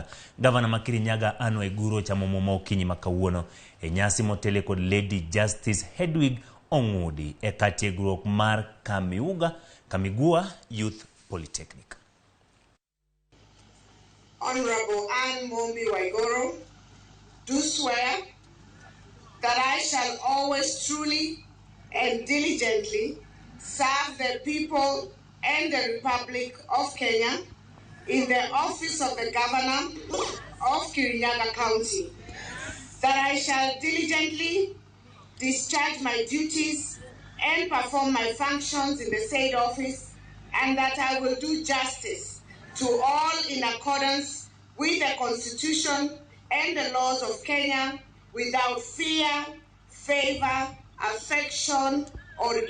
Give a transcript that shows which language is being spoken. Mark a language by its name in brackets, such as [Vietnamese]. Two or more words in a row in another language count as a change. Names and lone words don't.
[Luo (Kenya and Tanzania)] Governor ma Kirinyaga Anne Waiguru chamo Muma okinyi makawuono e nyasi motele kod Lady Justice Hedwig Ongudi e katiegruok mar Kamigua Youth Polytechnic. [English] Honorable Anne Waiguru, do swear that I shall always truly and diligently serve the people and the Republic of Kenya in the office of the Governor of Kirinyaga County, that I shall diligently discharge my duties and perform my functions in the said office, and that I will do justice to all in accordance with the Constitution and the laws of Kenya without fear, favor, affection, or ill will.